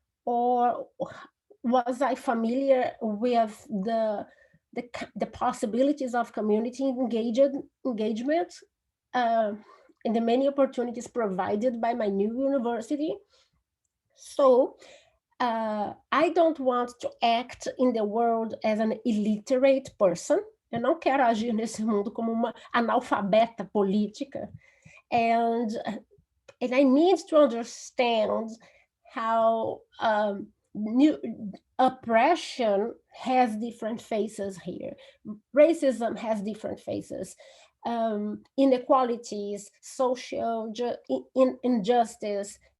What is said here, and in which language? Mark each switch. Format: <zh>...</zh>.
<en>Or was I familiar with the possibilities of community engagement and the many opportunities provided by my new university? So I don't want to act in the world as an illiterate person.</en> <pt>Eu não quero agir nesse mundo como uma analfabeta política.</pt> <en>And I need to understand how new oppression has different faces here. Racism has different faces. Inequalities, social injustice.</en>